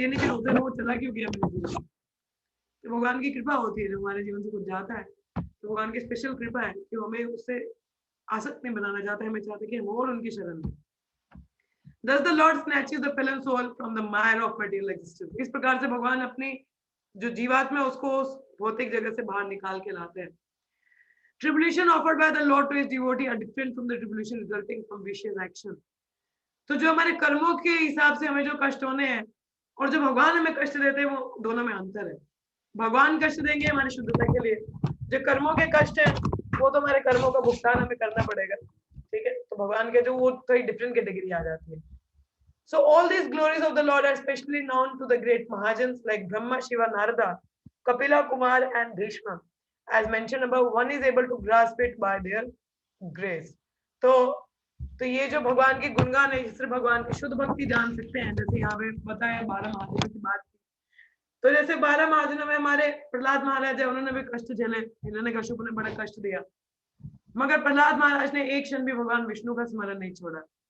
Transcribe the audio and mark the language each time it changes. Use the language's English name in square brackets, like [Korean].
[Hindi] ये नहीं कि रोते वो चला क्यों गया मेरे जीवन, तो भगवान की कृपा होती है, जब हमारे जीवन से कुछ जाता है तो भगवान की स्पेशल कृपा है कि हमें उससे आसक्त नहीं बनाना चाहते, हमें चाहते कि हम और उनकी शरण में। [English] Thus the Lord snatches the fallen soul from the mire of material existence। [Hindi] इस प्रकार से भगवान अपनी जो जीवात्मा है उसको उस भौतिक जगह से बाहर निकाल के लाते हैं। [English] Tribulation offered by the Lord to his devotee are different from the tribulation resulting from vicious action। [Hindi] तो जो हमारे कर्मों के हिसाब से हमें जो कष्ट होने हैं और जो भगवान हमें कष्ट देते हैं, वो दोनों में अंतर है। भगवान कष्ट देंगे हमारी शुद्धता के लिए, जो कर्मों के कष्ट है वो तो हमारे कर्मों का भुगतान हमें करना पड़ेगा। ठीक है, तो भगवान के जो वो थोड़ी डिफरेंट कैटेगरी आ जाती है। [English] So all these glories of the Lord are especially known to the great Mahajans like Brahma, Shiva, Narada, Kapila, Kumar and Bhishma। As mentioned above, one is able to grasp it by their grace। तो [Hindi] तो ये जो भगवान के गुणगान है, सिर्फ भगवान की शुद्ध भक्ति जान सकते हैं। जैसे यहाँ पे बताया 12 महाजनों की बात की, तो जैसे 12 महाजनों में हमारे प्रहलाद महाराज है, उन्होंने भी कष्ट झेले, इन्होंने कश्यप ने बड़ा कष्ट दिया, मगर प्रहलाद महाराज ने एक क्षण भी भगवान विष्णु का स्मरण नहीं छोड़ा।